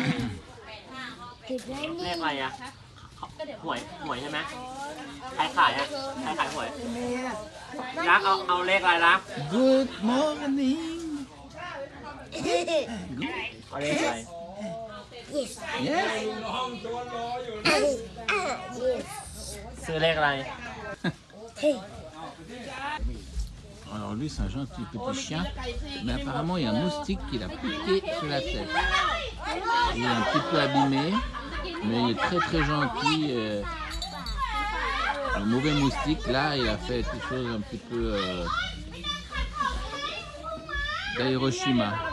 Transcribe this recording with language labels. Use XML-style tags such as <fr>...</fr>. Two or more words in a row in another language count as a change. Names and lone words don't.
<th>เลขอะไรอ่ะหวยใช่ไหมใครขายอ่ะใครขายหวยรักเอาเลขอะไรรัก</th> <en>Good morning.</en> <th>เอาเลขอะไร</th> <en>Yes.</en> <th>ซื้อเลขอะไร</th> <fr>Alors lui, c'est un gentil petit chien, mais apparemment il y a un moustique qui l'a piqué sur la tête. Il est un petit peu abîmé, mais il est très très gentil. Un mauvais moustique, là, il a fait quelque chose un petit peu d'Hiroshima.</fr>